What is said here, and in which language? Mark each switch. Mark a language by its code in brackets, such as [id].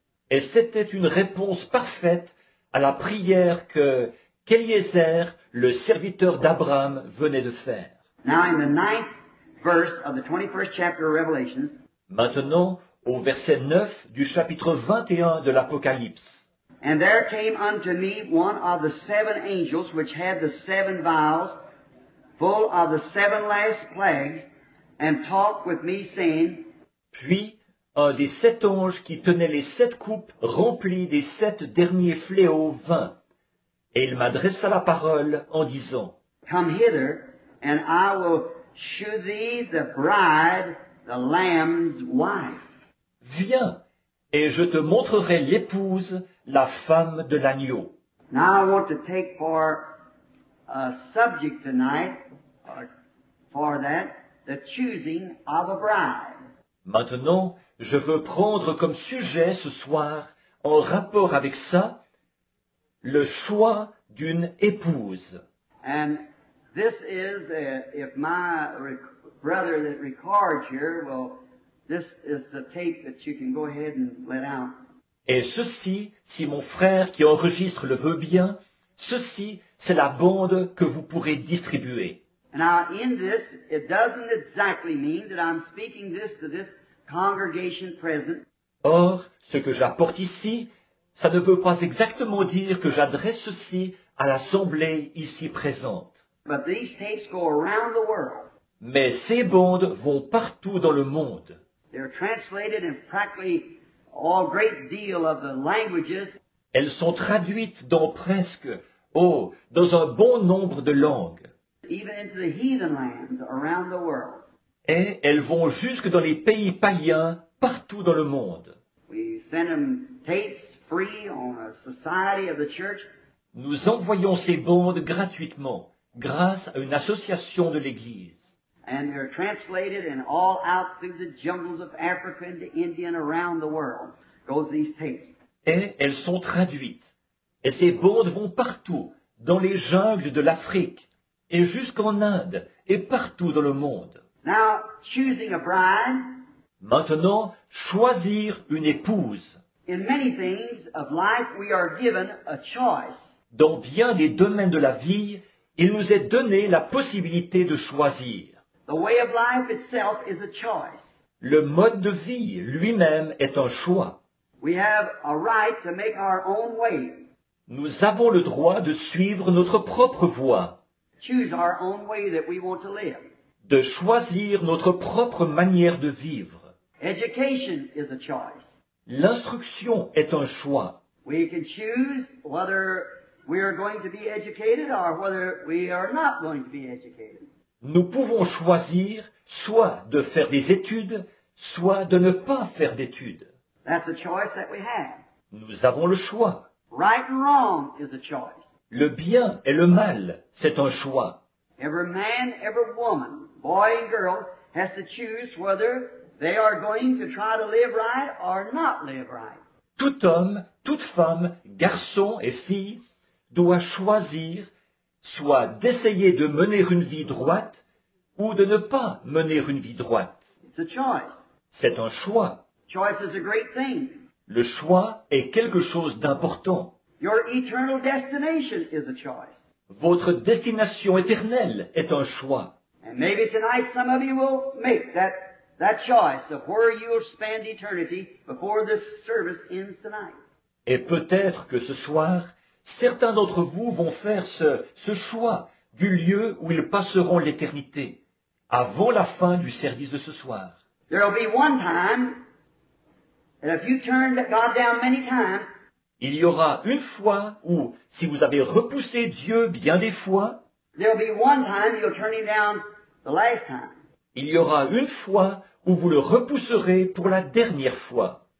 [fr] Et c'était une réponse parfaite à la prière qu'Eliezer, le serviteur d'Abraham, venait de faire. [en] Now in the 9th verse of the 21st chapter of Revelations, [fr] Maintenant, au verset 9 du chapitre 21 de l'Apocalypse. [en] And there came unto me one of the 7 angels which had the 7 vials, full of the 7 last plagues, and talked with me, saying, [fr] Puis, un des 7 anges qui tenaient les 7 coupes remplies des 7 derniers fléaux vint. Et il m'adressa la parole en disant, [en] Come hither, and I will shew thee the bride, the Lamb's wife. [fr] Viens, et je te montrerai l'épouse, la femme de l'agneau. [en] Now I want to take for a subject tonight, or for that, the choosing of a bride. [fr] Maintenant, je veux prendre comme sujet ce soir, en rapport avec ça, le choix d'une épouse. [en] And this is, if my brother that records here will, this is the tape that you can go ahead and let out. [fr] Et ceci, si mon frère qui enregistre le veut bien, ceci, c'est la bande que vous pourrez distribuer. [en] Now in this, it doesn't exactly mean that I'm speaking this to this congregation present. [fr] Or, ce que j'apporte ici, ça ne veut pas exactement dire que j'adresse ceci à l'assemblée ici présente. [en] But these tapes go around the world. [fr] Mais ces bandes vont partout dans le monde. [en] They're translated in practically a great deal of the languages. [fr] Elles sont traduites dans presque, dans un bon nombre de langues, [en] Even into the heathen lands around the world. [fr] Et elles vont jusque dans les pays païens, partout dans le monde. [en] We send them tapes free on a society of the church. [fr] Nous envoyons ces bandes gratuitement, grâce à une association de l'Église. [en] And they're translated and all out through the jungles of Africa into India and around the world goes these tapes. [fr] Et elles sont traduites. Et ces bandes vont partout, dans les jungles de l'Afrique, et jusqu'en Inde, et partout dans le monde. [en] Now, choosing a bride, [fr] Maintenant, choisir une épouse. [en] in many things of life we are given a choice. [fr] Dans bien des domaines de la vie, il nous est donné la possibilité de choisir. [en] The way of life itself is a choice. [fr] Le mode de vie lui-même est un choix. [en] We have a right to make our own way, [fr] Nous avons le droit de suivre notre propre voie, [en] choose our own way that we want to live. [fr] de choisir notre propre manière de vivre. [en] Education is a choice. [fr] L'instruction est un choix. [en] We can choose whether we are going to be educated or whether we are not going to be educated. [fr] Nous pouvons choisir soit de faire des études, soit de ne pas faire d'études. [en] That's a choice that we have. [fr] Nous avons le choix. [en] Right and wrong is a choice. [fr] Le bien et le mal, c'est un choix. [en] Every man, every woman, boy and girl has to choose whether they are going to try to live right or not live right. [fr] Tout homme, toute femme, garçon et fille doit choisir soit d'essayer de mener une vie droite ou de ne pas mener une vie droite. [en] It's a choice. [fr] C'est un choix. [en] Choice is a great thing. [fr] Le choix est quelque chose d'important. [en] Your eternal destination is a choice. [fr] Votre destination éternelle est un choix. [en] And maybe tonight some of you will make that choice of where you'll spend eternity before this service ends tonight. [fr] Et peut-être que ce soir, certains d'entre vous vont faire ce choix du lieu où ils passeront l'éternité, avant la fin du service de ce soir. [en] There will be one time that if you turn God down many times, [fr] Il y aura une fois où, si vous avez repoussé Dieu bien des fois, [en] there'll be one time you'll turn Him down the last time. [fr] il y aura une fois où vous le repousserez pour la dernière fois.